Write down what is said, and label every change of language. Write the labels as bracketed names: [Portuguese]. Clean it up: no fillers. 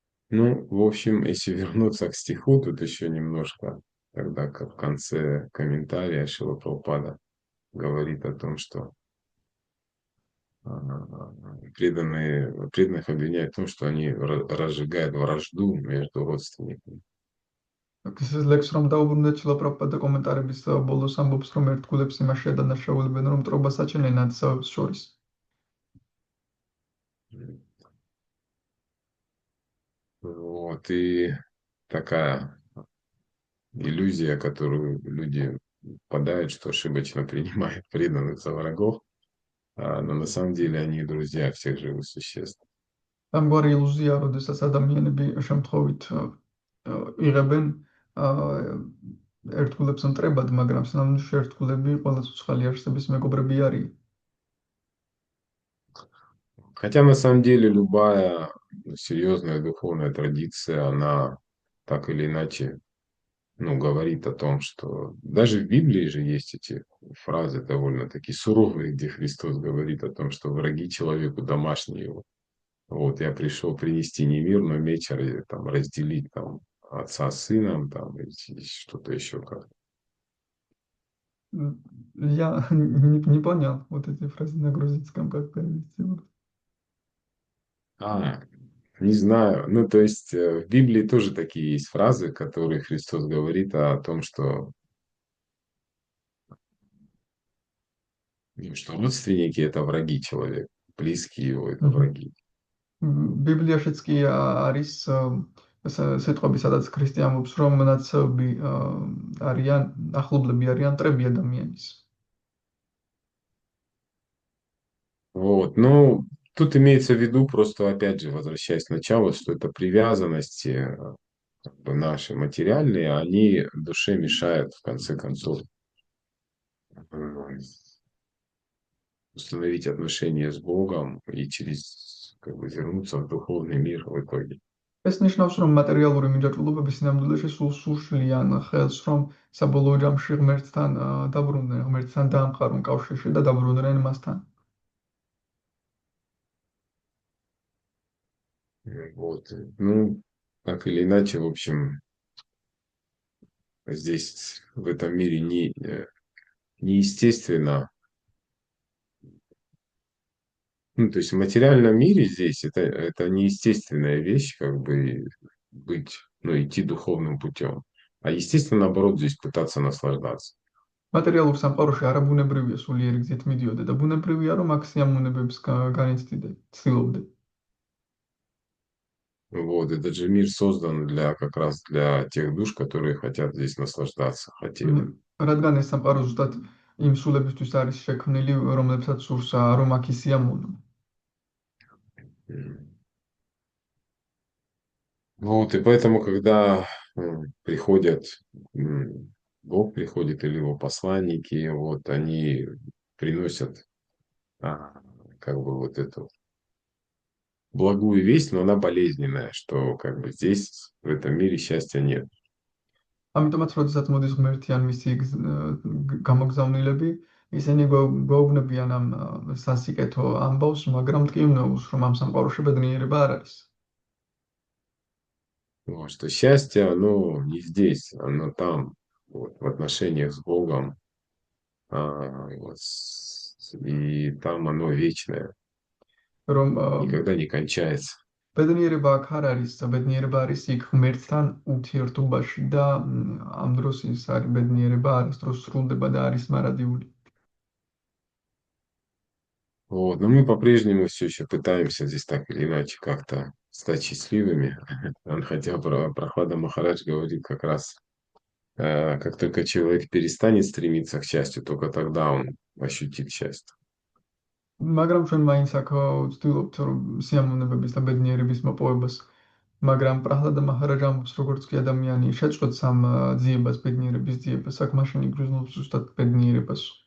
[Russian] Ну, в общем, если вернуться к стиху, тут еще немножко, тогда как в конце комментария Шрила Прабхупада говорит о том, что преданных обвиняют в том, что они разжигают вражду между родственниками. [Georgian] ეს ლექს რომ დაუბრუნდეთ შილაპრაპადა კომენტარების ბოლოს ამბობს რომ ერთგულებს იმაში ადანაშაულებენ რომ მტრობას აჩენენ ნათესავებს შორის. [Russian] Вот, и такая иллюзия, которую люди впадают, что ошибочно принимают преданных за врагов, но на самом деле они друзья всех живых существ. [Georgian] ამგვარი ილუზია, როდესაც ადამიანები შემთხვევით იღებენ ერთგულებს მტრებად, მაგრამ სინამდვილეში ერთგულები ყველა ცოცხალი არსების მეგობრები არიან. [Russian] Хотя на самом деле любая серьезная духовная традиция, она так или иначе, ну, говорит о том, что даже в Библии же есть эти фразы довольно-таки суровые, где Христос говорит о том, что враги человеку домашние его. Вот я пришел принести не мир, но меч, там, разделить там, отца с сыном, там, и что-то еще как. Я не понял вот эти фразы на грузинском, как перевести. Не знаю. Ну, то есть в Библии тоже такие есть фразы, которые Христос говорит о том, что Что родственники это враги человека, близкие его это враги. [Georgian] ბიბლიაშიც კი არის სიტყვები, სადაც ქრისტე ამბობს, რომ ნაცნობი არიან, ახლობლები არიან მტრები ადამიანის. [Russian] Вот, ну, тут имеется в виду, просто опять же, возвращаясь к началу, что это привязанности как бы наши материальные, они душе мешают, в конце концов, установить отношения с Богом и через, как бы, вернуться в духовный мир в итоге. [Georgian] ეს ნიშნავს, რომ მატერიალური მიჯაჭვულობები სინამდვილეში სულ შლიან ხელს, რომ საბოლოო ჯამში ღმერთთან დაბრუნდნენ, ღმერთთან დაამყარონ კავშირში და დაბრუნდნენ მასთან. [Russian] Вот. Ну, так или иначе, в общем, здесь, в этом мире, неестественно. Ну, то есть в материальном мире здесь это неестественная вещь, как бы быть, ну, идти духовным путем. А естественно, наоборот, здесь пытаться наслаждаться. [Georgian] მატერიალურ სამყაროში არაბუნებრივია სულიერი გზით მიდიოდე და ბუნებრივია, რომ აქ სიამოვნებებს განიცდიდე, ცდილობდე. [Russian] Вот, этот же мир создан как раз для тех душ, которые хотят здесь наслаждаться, хотели. [Georgian] რადგან ეს სამყარო ზუსტად იმ სულებისთვის არის შექმნილი, რომლებსაც სურს რომ აქ ისიამოვნო. [Russian] Вот, и поэтому, когда приходят, Бог приходит или его посланники, вот, они приносят как бы вот эту благую весть, но она болезненная, что как бы здесь, в этом мире, счастья нет. [Georgian] ამიტომაც, როდესაც მოდის ღმერთი ან მისი გამოგზავნილები, ისინი გვეუბნებიან ამ სასიკეთო ამბავს, მაგრამ მტკივნეულს, რომ ამ სამყაროში ბედნიერება არ არის. [Russian] Вот, что счастье, оно не здесь, оно там, вот, в отношениях с Богом, вот, и там оно вечное, [Georgian] რომ [Russian] никогда не кончается. [Georgian] ბედნიერება აქ არ არის, ბედნიერება არის იქ ღმერთთან ურთიერთობაში და ამ დროს ის არის ბედნიერება არასდროს სრულდება და არის მარადიული. [Russian] Вот, но мы по-прежнему все еще пытаемся здесь так или иначе как-то стать счастливыми. Хотя Прохлада Махарадж говорит как раз, как только человек перестанет стремиться к счастью, только тогда он ощутит счастье. [Georgian] მაგრამ ჩვენ მაინც აქ ვცდილობთ რომ სიამოვნებების და ბედნიერების მოპოვებას, მაგრამ პრაჰლადა მაჰარაჯა ამბობს, როგორც კი ადამიანი შეწყვეტს ამ ძიებას, ბედნიერების ძიებას, აქ მაშინ იგრძნობს ზუსტად ბედნიერებას.